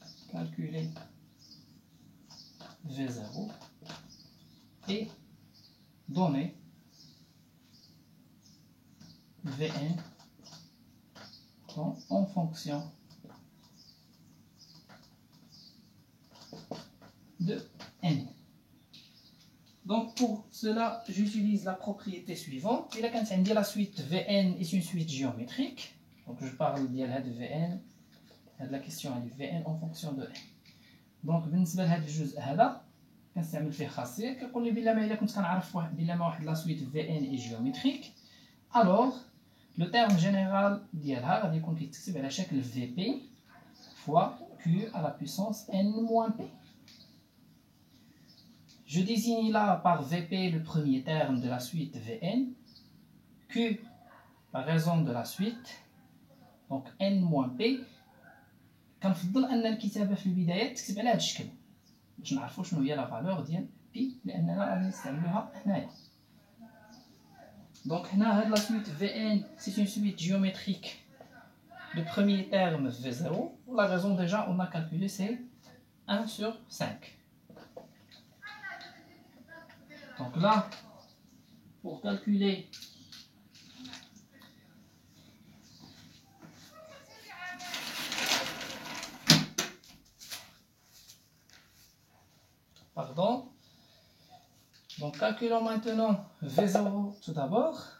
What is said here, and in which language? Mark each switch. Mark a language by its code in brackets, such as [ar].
[fr] Calculer V0 et donner Vn en fonction de n. Donc pour cela, j'utilise la propriété suivante. Il a dit la suite Vn est une suite géométrique. Donc je parle de Vn. La question est Vn en fonction de n. [ar] Donc بالنسبة لهذا الجزء هذا كنستعمل فيه خاصية كيقول لي بلا ما إلا كنت كنعرف بلا ما واحد لا سويت [fr] Vn est géométrique. Alors le terme général [ar] ديالها غادي يكون كيتكتب على شكل [fr] Vp fois Q à la puissance n moins p. Je désigne là par Vp le premier terme de la suite Vn, Q la raison de la suite, donc n moins p. [ar] كنفضل ان الكتابه في البدايه تكتب على هذا الشكل باش نعرفوا شنو هي لا فالور ديال بي لاننا غادي نستعملوها هنايا. دونك هنا هاد لا سويت [fr] Vn c'est une suite géométrique de premier terme V0. La raison déjà on a calculé c'est 1 sur 5. Donc là, pour calculer donc calculons maintenant V0 tout d'abord.